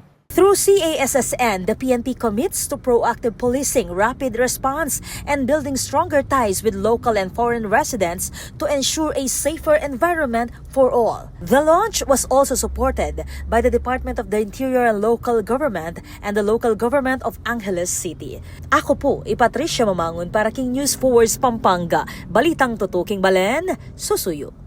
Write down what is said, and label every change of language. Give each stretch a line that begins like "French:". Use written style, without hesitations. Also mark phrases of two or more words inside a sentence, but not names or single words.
English: Through CASSN, the PNP commits to proactive policing, rapid response, and building stronger ties with local and foreign residents to ensure a safer environment for all. The launch was also supported by the Department of the Interior and Local Government and the Local Government of Angeles City.
Pampanga: Ako po, Patricia Mabangon para King News Force Pampanga. Balitang tutuking Balen, susuyo.